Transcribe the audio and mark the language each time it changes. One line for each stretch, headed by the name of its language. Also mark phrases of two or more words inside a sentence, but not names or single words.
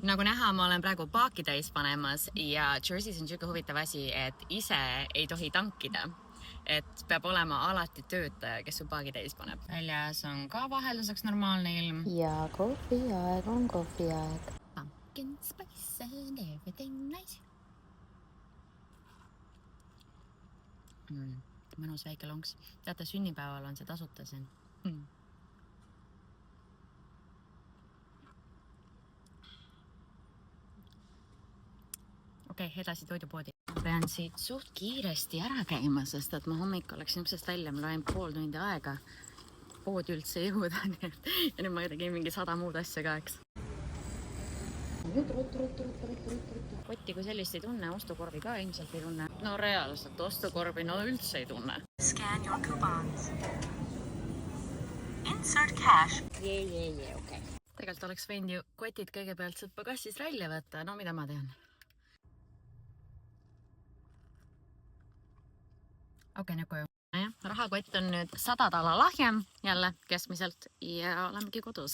Estonian: Nagu näha, ma olen praegu paaki täis panemas ja Jersey's on siuke huvitav asi, et ise ei tohi tankida. Et peab olema alati töötaja, kes su paagi täis paneb. Väljas on ka vahelduseks normaalne ilm. Ja kohviaeg on kohviaeg.
English: Pumpkin spice and everything nice.
Estonian: Mõnus väike lonks. Teate, sünnipäeval on see tasuta siin. Okei, edasi toidupoodi. Ma pean siit suht kiiresti ära käima, sest et ma hommikul läksin uksest välja, mul ainult pool tundi aega poodi üldse jõuda. Ja nüüd ma tegin mingi 100 muud asja ka, eks. Kotti kui sellist ei tunne, ostukorvi ka ilmselt ei tunne. No reaalselt, ostukorvi no üldse ei tunne.
English: Scan your coupons. Insert cash. Okay.
Estonian: Tegelikult oleks võinud ju kotid kõigepealt sealt pagassist välja võtta, no mida ma tean. Okei, nüüd koju. Rahakott on nüüd $100 lahjem jälle keskmiselt ja olemegi kodus.